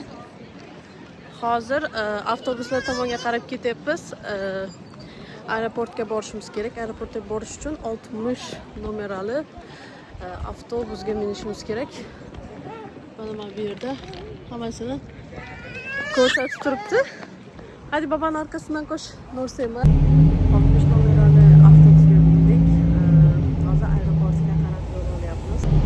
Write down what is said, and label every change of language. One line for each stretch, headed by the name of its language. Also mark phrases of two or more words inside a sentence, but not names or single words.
Uzbek: Hozir avtobuslar tomonga qarab ketyapmiz. Aeroportga borishimiz kerak. Aeroportga borish uchun 60 numerali avtobusga minishimiz kerak. Mana bu yerda hammasini ko'rsatib turibdi.
Turkish: Hadi babanın arkasından koş. Nursema.
Uzbek: 60 numarali avtobusga bindik. Hozir aeroportga qarab yo'l olyapmiz.